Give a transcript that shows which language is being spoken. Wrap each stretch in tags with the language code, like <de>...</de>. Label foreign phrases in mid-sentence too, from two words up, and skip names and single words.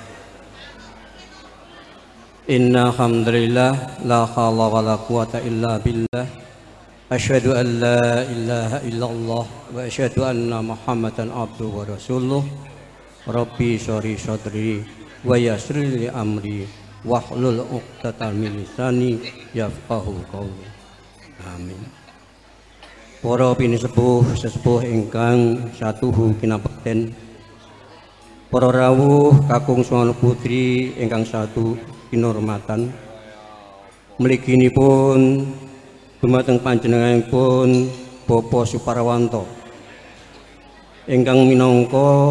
<ar>إن الحمد لله لا حول ولا قوة إلا بالله. أشهد أن لا إله إلا الله وأشهد أن محمدا عبده ورسوله. رب اشرح صدري ويسر لي أمري واحلل عقدة من لساني يفقهوا قولي. Amin.</ar> <jv>Para pinisepuh sesepuh ingkang satuhu kinabekten, para rawuh kakung swana putri ingkang satu kinurmatan, mliginipun dumateng panjenenganipun Bapak Suparwanto ingkang minangka</jv>